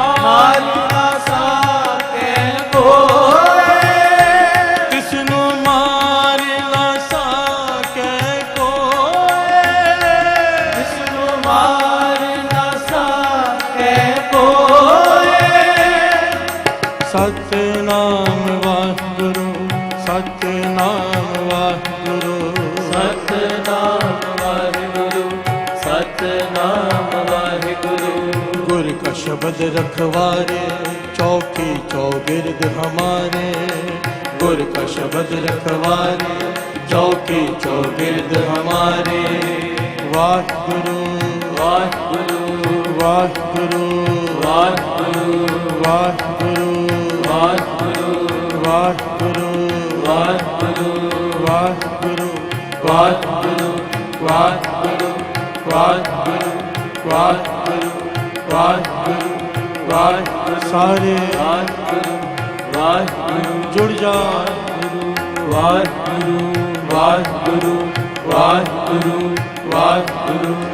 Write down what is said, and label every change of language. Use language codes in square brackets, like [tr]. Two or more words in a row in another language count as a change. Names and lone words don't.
[pa] ਮਾਰ ਨਾ ਸਾਕੇ ਕੋਈ, ਤਿਸਨੁ ਮਾਰ ਨਾ ਸਾਕੇ ਕੋਈ, ਤਿਸਨੁ ਮਾਰ ਨਾ ਸਾਕੇ ਕੋਈ। ਸਤਿਨਾਮ ਵਾਹਿਗੁਰੂ, ਸਤਿਨਾਮ ਵਾਹਿਗੁਰੂ, ਸਤਿਨਾਮ ਵਾਹਿਗੁਰੂ, ਸਤਿਨਾਮ ਵਾਹਿਗੁਰੂ। ਗੁਰ ਕਾ ਸ਼ਬਦ ਰਖਵਾਰੇ, ਚੌਕੀ ਚੌਗਿਰਦ ਹਮਾਰੇ। ਗੁਰ ਕਾ ਸ਼ਬਦ ਰਖਵਾਰੇ, ਚੌਕੀ ਚੌਗਿਰਦ ਹਮਾਰੇ। वाहिगुरु वाहिगुरु, वाहिगुरु वाहिगुरु, वाहिगुरु वाहिगुरु, वाहिगुरु वाहिगुरु, वाहिगुरु ਵਾਹਿਗੁਰੂ, ਵਾਹਿਗੁਰੂ, ਵਾਹਿਗੁਰੂ, ਵਾਹਿਗੁਰੂ, ਵਾਹਿਗੁਰੂ, ਵਾਹਿਗੁਰੂ। सारे ਵਾਹਿਗੁਰੂ, ਵਾਹਿਗੁਰੂ, ਜੁੜ ਜਾ। ਵਾਹਿਗੁਰੂ, ਵਾਹਿਗੁਰੂ, ਵਾਹਿਗੁਰੂ, ਵਾਹਿਗੁਰੂ,